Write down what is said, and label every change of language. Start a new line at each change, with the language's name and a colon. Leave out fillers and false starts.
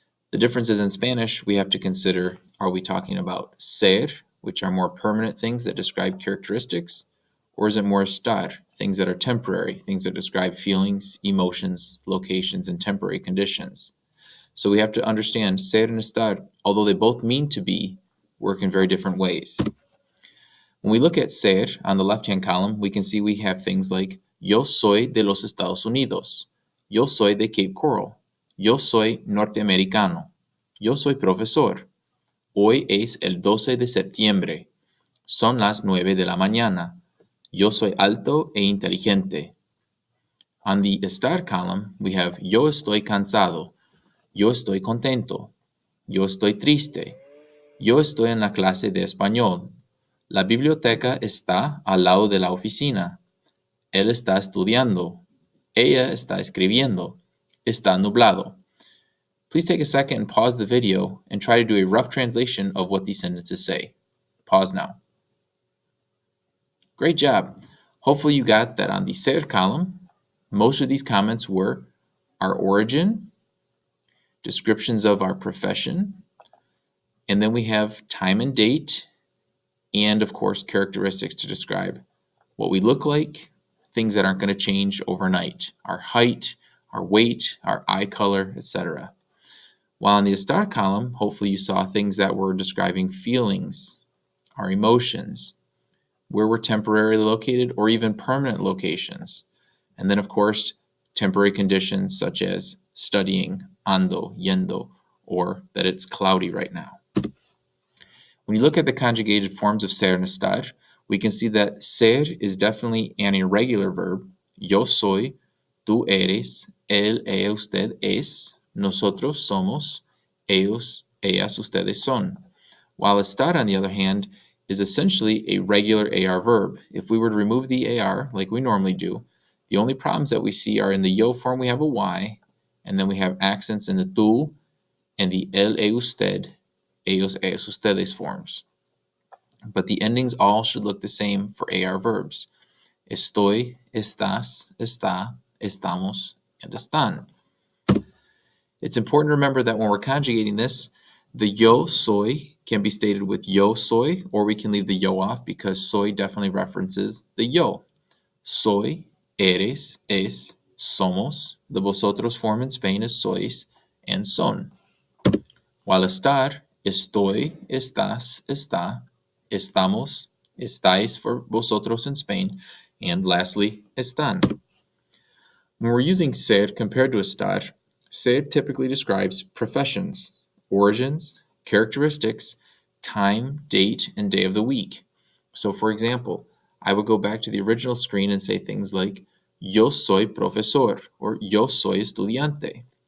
English: The difference is in Spanish, we have to consider, are we talking about ser, which are more permanent things that describe characteristics, or is it more estar, things that are temporary, things that describe feelings, emotions, locations, and temporary conditions? So we have to understand ser and estar, although they both mean to be, work in very different ways. When we look at ser on the left-hand column, we can see we have things like
Spanish: yo soy de los Estados Unidos, yo soy de Cape Coral, yo soy norteamericano, yo soy profesor, hoy es el 12 de septiembre, son las 9 de la mañana, yo soy alto e inteligente.
English: On the estar column, we have
Spanish: yo estoy cansado, yo estoy contento, yo estoy triste, yo estoy en la clase de español, la biblioteca está al lado de la oficina, él está estudiando, ella está escribiendo, está nublado.
English: Please take a second and pause the video and try to do a rough translation of what these sentences say. Pause now. Great job. Hopefully you got that on the ser column. Most of these comments were our origin, descriptions of our profession, and then we have time and date, and of course characteristics to describe what we look like, things that aren't going to change overnight, our height, our weight, our eye color, etc. While in the estar column, hopefully you saw things that were describing feelings, our emotions, where we're temporarily located or even permanent locations. And then of course, temporary conditions such as studying, ando, yendo, or that it's cloudy right now. When you look at the conjugated forms of ser and estar, we can see that ser is definitely an irregular verb.
Spanish: Yo soy, tú eres, él, ella, usted es, nosotros somos, ellos, ellas, ustedes son.
English: While estar, on the other hand, is essentially a regular AR verb. If we were to remove the AR, like we normally do, the only problems that we see are in the yo form we have a Y, and then we have accents in the tú and the él, ella, usted, ellos, ellas, ustedes forms. But the endings all should look the same for AR verbs.
Spanish: Estoy, estás, está, estamos, and están.
English: It's important to remember that when we're conjugating this, the yo soy can be stated with yo soy, or we can leave the yo off because soy definitely references the yo.
Spanish: Soy, eres, es, somos.
English: The vosotros form in Spain is sois and son.
Spanish: While estar, estoy, estás, está, estamos, estáis
English: for vosotros in Spain, and lastly,
Spanish: están.
English: When we're using ser compared to estar, ser typically describes professions, origins, characteristics, time, date, and day of the week. So for example, I would go back to the original screen and say things like,
Spanish: yo soy profesor,
English: or
Spanish: yo soy estudiante.